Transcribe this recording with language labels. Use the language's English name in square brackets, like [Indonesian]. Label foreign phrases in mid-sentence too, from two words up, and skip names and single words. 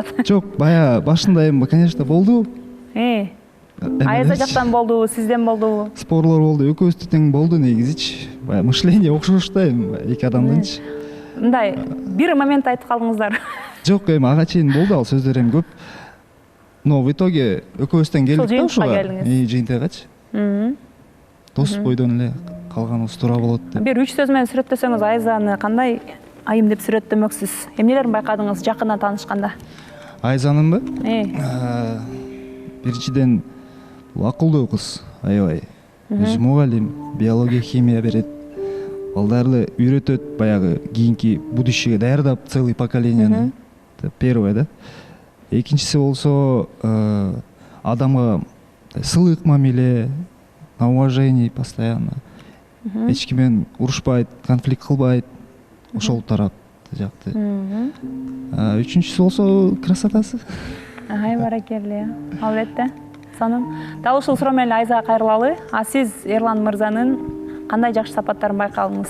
[Kyrgyz] Жок, бая башында эми конечно болду. Айза жактан болдубу, сизден болдубу? Спорлор болду, экөөбүздө тең болду негизичи. Бая мышление окшош да эми эки адамдынчы. Мындай бир момент айтып калдыңыздар. Жок, эми ага чейин болду ал сөздөр эми көп. [Russian] Но в итоге [Kyrgyz] экөөбүздөн келдик да ушуга, жыйынтыгачы. Дос бойдон эле калганыбыз туура болот деп. Бир 3 сөз менен сүрөттөсөңүз, Айзаны кандай айым деп сүрөттөмөксүз? Эмнелерин байкадыңыз жакындан таанышканда? Айзанынбы? Биринчиден акылдуу кыз, аябай. Өзү мугалим, биология, химия берет. Балдарды үйрөтөт, баягы кийинки будущее даярдап [Russian] целый поколенияны. [Kyrgyz] Первое, да? Экинчиси болсо адамга сылык мамиле, [Russian] на уважение постоянно. [Kyrgyz] Эч ким менен урушпайт, конфликт кылбайт. Ошол тарап жакты. Үчүнчүсү болсо красотасы. Баракелде. Албетте. Сонун. Дал ушул суроо менен Айзага кайрылалы. Сиз Эрлан мырзанын кандай жакшы сапаттарын байкадыңыз?